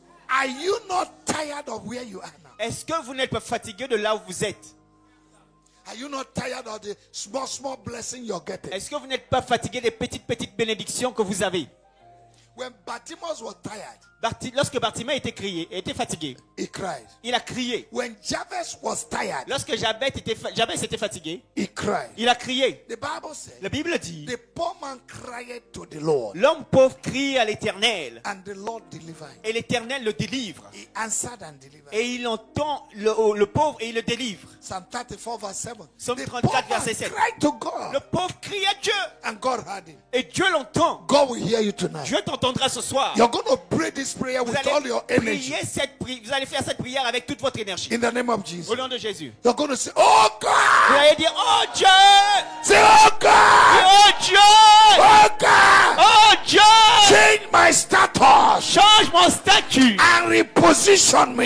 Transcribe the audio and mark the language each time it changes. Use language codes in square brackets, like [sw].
[en] Are you not tired of where you are now? [fr] Est-ce que vous n'êtes pas fatigué de là où vous êtes? [en] Are you not tired of the small blessing you're getting? [fr] Est-ce que vous n'êtes pas fatigué des petites bénédictions que vous avez? [en] When Bartimaeus was tired, [fr] Lorsque Bartimée était fatigué, [en] he cried. [fr] il a crié. [en] When Jabez was tired, [fr] Lorsque Jabez était fatigué, [en] he cried. [fr] il a crié. [en] The Bible said, [fr] La Bible dit, [en] the poor man cried to the Lord, [fr] l'homme pauvre crie à l'Éternel [en] and the Lord delivered him. [fr] et l'Éternel le délivre. [en] He answered and delivered him. [fr] Et il entend le pauvre et il le délivre. [en] Psalm 34 verse 7. [fr] Psaume [en] The 34 poor man [fr] verset 7. [en] cried to God, [fr] Le pauvre crie à Dieu [en] and God heard him. [fr] et Dieu l'entend. [en] God will hear you tonight. [fr] Dieu t'entendra ce soir. [en] You're going to pray this prayer [fr] Vous [en] with all your energy. [fr] vous allez faire cette prière avec toute votre énergie. [en] In the name of Jesus. [fr] Au nom de Jésus. [en] You're going to say, oh [fr] Vous [en] God! [fr] allez dire, oh Dieu! [en] Say, oh God! [fr] Oh Dieu! [en] Oh God! [fr] Oh Dieu! [en] Change my status [fr] Change mon statut [en] and reposition me